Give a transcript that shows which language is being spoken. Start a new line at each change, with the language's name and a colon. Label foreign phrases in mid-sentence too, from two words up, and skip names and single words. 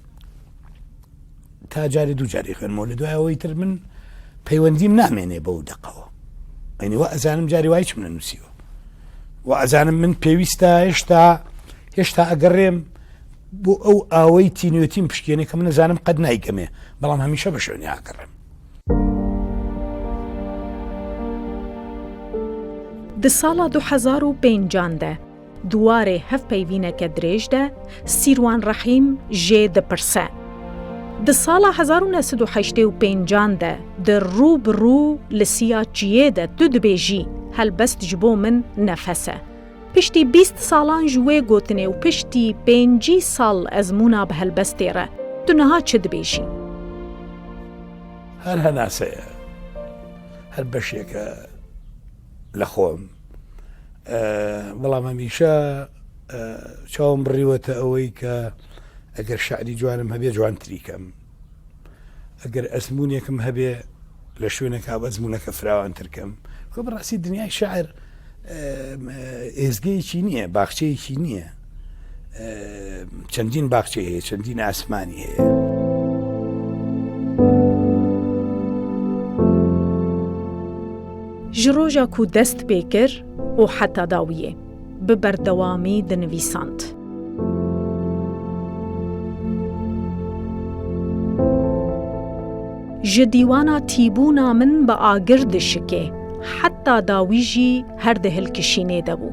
Central Kurdish: تا جارێ دوو جاری خوێنمەوە لە دوایەوەی تر من پەیوەندیم نامێنێ بەو دەقەوە ئەینی وا ئەزانم جاری وای چ منە نووسیوە و ئەزانم من پێویستە هێشتا ئەگەڕێم بۆ ئەو ئاوەی تینوێتیم پشکێنێ کە من نەزانم قەت نایگەمێ بەڵام هەمیشە بە شوێنی ئاگەڕێم.
Kurdish: Di sala 2005 de duwarê hevpeyvîneke dirêj de Sîrwan Rehîm jê dipirse. Di sala 1985 de di rû bi rû li siyaciyê de tu dibêjî helbest ji bo min nefes e. Piştî 20 salan ji wê gotinê û piştî 5 sal ezmûna bi helbestê re tu niha çi dibêjî?
Central Kurdish: هەر هەناسەیە هەر بەشێکە لە خۆم بەڵام هەمیشە چاوم بڕیوەتە ئەوەی کە ئەگەر شعری جوانم هەبێ جوانتریکەم ئەگەر ئەزمونێکم هەبێ لە شوێنێکا ئەزمونەکە فراوانترکەم خۆ بەڕاستی دنیای شاعر ئێزگەیەکی نییە باخچەیەکی نییە چەندین باخچەی هەیە چەندین ئاسمانی هەیە.
Kurdish: Ji roja ku dest pê kir û heta dawiyê bi berdewamî dinivîsand. Ji dîwana tîbûna min bi agir dişikê heta dawî jî her di hilkişînê de bû.